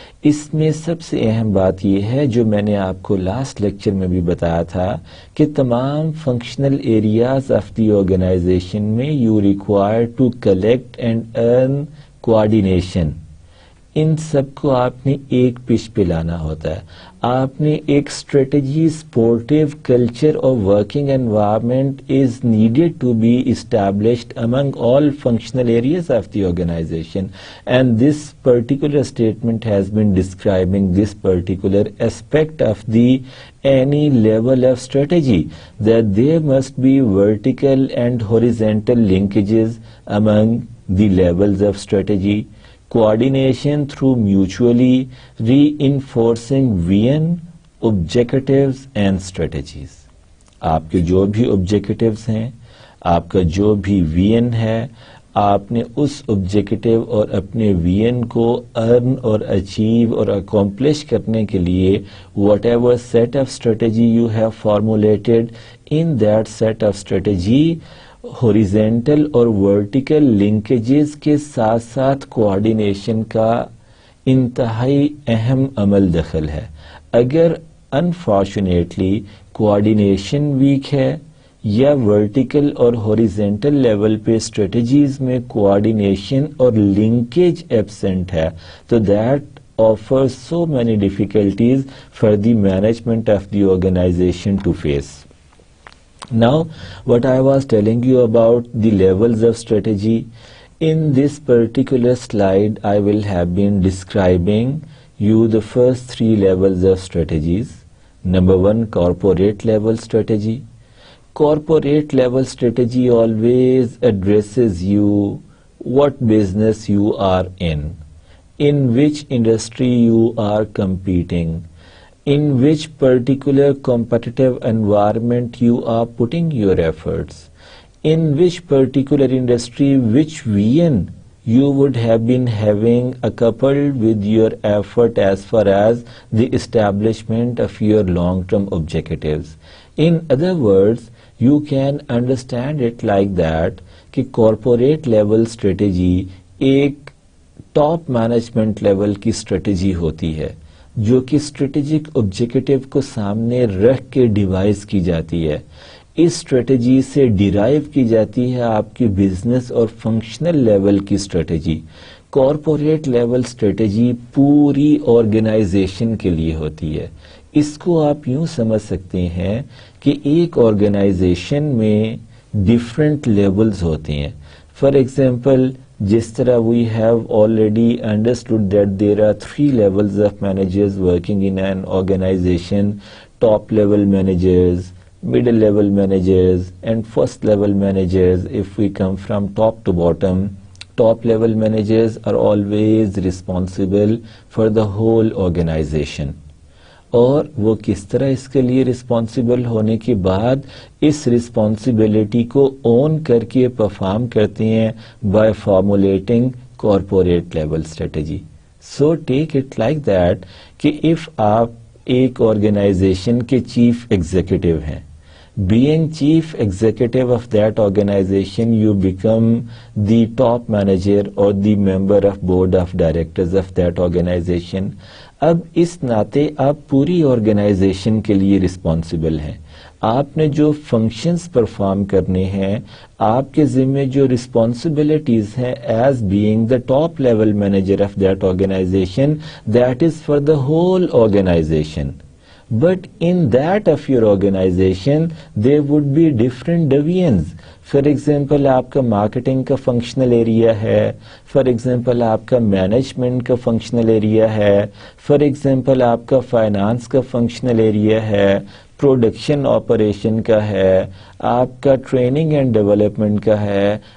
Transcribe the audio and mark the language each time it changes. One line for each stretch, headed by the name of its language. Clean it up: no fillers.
Urdu: اس میں سب سے اہم بات یہ ہے جو میں نے آپ کو لاسٹ لیکچر میں بھی بتایا تھا کہ تمام functional areas of the organization میں
English: you require to collect and earn
Urdu: coordination, ان سب کو آپ نے ایک پچ پہ لانا ہوتا ہے.
English: آپ نے ایک اسٹریٹجی، سپورٹیو کلچر اور working environment is needed to be established among all functional areas of the organization, and this particular statement has been describing this particular aspect of the any level of strategy, that there must be vertical and horizontal linkages among the levels of strategy, coordination through mutually reinforcing vision, objectives and strategies.
Urdu: آپ کے جو بھی objectives ہیں، آپ کا جو بھی vision ہے، آپ نے اس آبجیکٹیو اور اپنے ویژن کو ارن اور اچیو اور اکمپلش کرنے کے لیے
English: whatever set of strategy you have formulated,
Urdu: in that set of strategy horizontal اور ورٹیکل لنکیجز کے ساتھ ساتھ کوآرڈینیشن کا انتہائی اہم عمل دخل ہے. اگر انفارچونیٹلی کوآرڈینیشن ویک ہے یا ورٹیکل اور ہاریزونٹل لیول پہ اسٹریٹجیز میں کوآرڈینیشن اور لنکیج ایبسنٹ ہے تو
English: That offers so many difficulties for the management of the organization to face. Now, what I was telling you about the levels of strategy, in this particular slide I will have been describing you the first three levels of strategies. Number one, corporate level strategy. Corporate level strategy always addresses you what business you are in which industry you are competing, in which particular competitive environment you are putting your efforts, in which particular industry, which vision you would have been having coupled with your effort as far as the establishment of your long-term objectives. In other words, you can understand it like that
Urdu: کہ corporate level strategy ایک top management level کی strategy ہوتی ہے جو کہ strategic objective کو سامنے رکھ کے ڈیوائز کی جاتی ہے. اس اسٹریٹجی سے ڈیرائیو کی جاتی ہے آپ کی بزنس اور فنکشنل لیول کی اسٹریٹجی. کارپوریٹ لیول اسٹریٹجی پوری آرگنائزیشن کے لیے ہوتی ہے. اس کو آپ یوں سمجھ سکتے ہیں کہ ایک آرگنائزیشن میں ڈفرینٹ لیولز ہوتے ہیں.
English: for example,
Urdu: جس طرح
English: We have already understood that there are 3 levels of managers working in an organization: top level managers, middle level managers and first level managers. If we come from top to bottom, top level managers are always responsible for the whole organization.
Urdu: اور وہ کس طرح اس کے لیے responsible ہونے کے بعد اس responsibility کو اون کر کے پرفارم کرتے ہیں
English: By formulating corporate level strategy. So take it like that کہ if
Urdu: آپ ایک آرگنائزیشن کے چیف ایگزیکٹو ہیں،
English: being chief executive of that organization, you become the top manager or the member of board of directors of that organization.
Urdu: اب اس ناطے آپ پوری organization کے لیے رسپانسبل ہیں. آپ نے جو فنکشنز پرفارم کرنے ہیں، آپ کے ذمہ جو رسپانسبلٹیز ہیں
English: As being the top level manager of that organization, that is for the whole organization. But in that of your organization, there would be different divisions. For example,
Urdu: آپ کا marketing کا فنکشنل ایریا ہے. For example آپ کا management کا functional area ہے. For example آپ کا فائنانس کا فنکشنل ایریا ہے. پروڈکشن آپریشن کا ہے. آپ کا ٹریننگ اینڈ ڈیولپمنٹ کا ہے.